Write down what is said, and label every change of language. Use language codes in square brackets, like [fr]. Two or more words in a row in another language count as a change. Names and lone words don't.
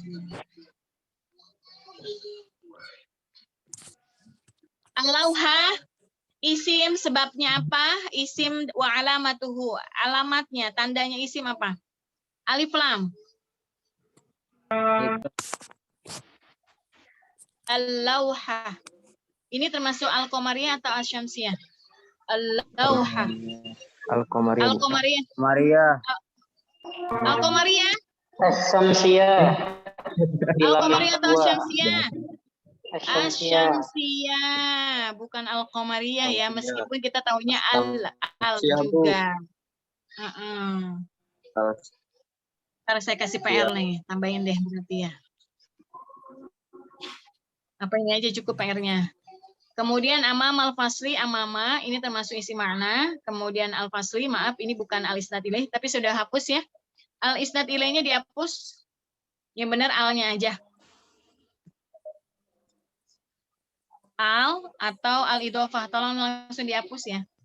[id] Al-lauha, isim sebabnya apa? [ar] اسم وعلامته. [id] Alamatnya, tandanya isim apa? [ar] ألف لام. اللوحة. [id] Ini termasuk al-qamariyah atau al-syamsiyah? Al-lauha. Al-Qamariyah. Al-qamariyah. Maria. Al-qamariyah. As-Samsiyah. Al-qamariyah atau al-syamsiyah? As-Samsiyah. Asyamsiyah, bukan al-qamariyah ya, meskipun kita taunya al Siap, Bu. juga. Ntar saya kasih PR nih, tambahin deh berarti ya. Apa ini aja cukup PR-nya. Kemudian [ar] أمام الفصل, [id] amama, ini termasuk isi makna. Kemudian al-fasli, maaf, ini bukan [ar] الإسناد إليه, [id] tapi sudah hapus ya. Al-isnad ilaihnya dihapus. Yang benar al-nya aja. Al atau al-idhofah, tolong langsung dihapus ya.